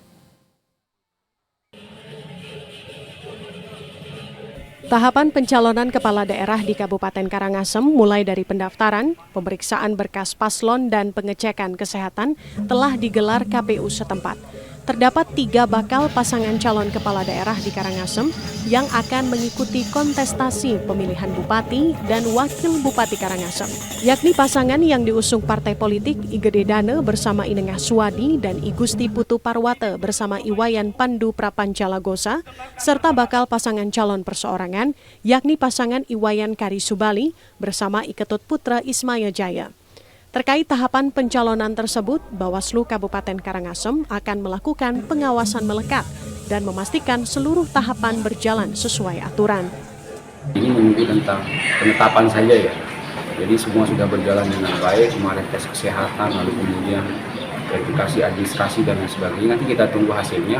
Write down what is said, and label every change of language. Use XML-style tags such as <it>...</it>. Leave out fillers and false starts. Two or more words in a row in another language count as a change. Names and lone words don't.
<id>Tahapan pencalonan kepala daerah di Kabupaten Karangasem mulai dari pendaftaran, pemeriksaan berkas paslon dan pengecekan kesehatan telah digelar KPU setempat. Terdapat 3 bakal pasangan calon kepala daerah di Karangasem yang akan mengikuti kontestasi pemilihan bupati dan wakil bupati Karangasem, yakni pasangan yang diusung partai politik I Gede Dane bersama Inengah Suwadi dan I Gusti Putu Parwate bersama Iwayan Pandu Prapancalagosa, serta bakal pasangan calon perseorangan, yakni pasangan Iwayan Kari Subali bersama I Ketut Putra Ismaya Jaya. Terkait tahapan pencalonan tersebut, Bawaslu Kabupaten Karangasem akan melakukan pengawasan melekat dan memastikan seluruh tahapan berjalan sesuai aturan. Ini menunggu tentang penetapan saja ya, jadi semua sudah berjalan dengan baik, kemarin tes kesehatan, lalu kemudian verifikasi administrasi dan lain sebagainya, nanti kita tunggu hasilnya.</id>